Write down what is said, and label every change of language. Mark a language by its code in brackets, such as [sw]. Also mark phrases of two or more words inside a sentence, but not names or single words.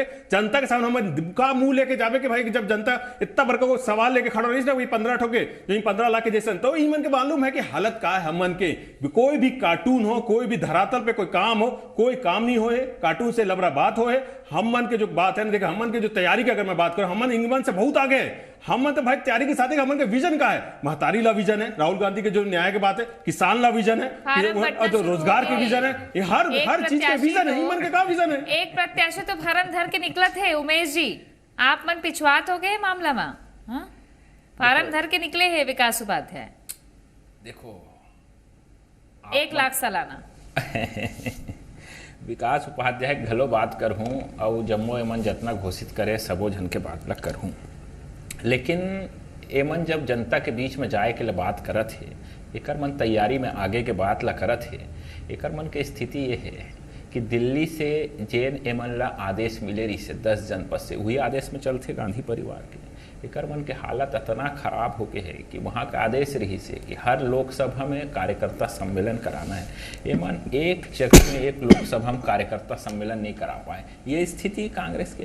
[hne] जनता के सामने हम का मुंह लेके जावे कि भाई जब जनता इतना बड़का को सवाल लेके खड़ा रही ना, वही 15 ठोके 15 लाख के जैसे, तो इमन के मालूम है कि हालत का है हमन के, कोई भी कार्टून हो, कोई भी धरातल पे कोई काम हो, कोई काम नहीं होए, कार्टून से लबरा बात होए, हमन के जो बात है ना, देखा हमन के जो तैयारी की अगर मैं बात करूं, हमन इंग्लैंड से बहुत आगे है, हमन तो भाई तैयारी के साथ हमन के विजन का है, महतारी ला विजन है, राहुल गांधी के जो न्याय की बात है, किसान ला विजन है, तो रोजगार के विजन है, ये हर चीज के विजन है, हमन के का विजन है। एक प्रत्याशी तो फार्म धर के निकला थे उमेश जी, आप मन पिछवात हो गए मामला में, फार्म धर के निकले है विकास उपाध्याय, देखो 1 लाख सालाना विकास उपाध्याय घलो बात करहूँ और जम्मो एमन जितना घोषित करे सबो जन के बात ला करहूँ, लेकिन एमन जब जनता के बीच में जाए के लिए बात करत है, एकर मन तैयारी में आगे के बात ला करत है, एकर मन के स्थिति ये है कि दिल्ली से जेन एमन ला आदेश मिले रही से 10 जनपद से, वही आदेश में चलते गांधी परिवार के, एकर मन के हालत इतना खराब हो के है कि वहाँ का आदेश रही से कि हर लोकसभा में कार्यकर्ता सम्मेलन कराना है, एमन एक जगह में एक लोकसभा में कार्यकर्ता सम्मेलन नहीं करा पाए, ये स्थिति कांग्रेस के।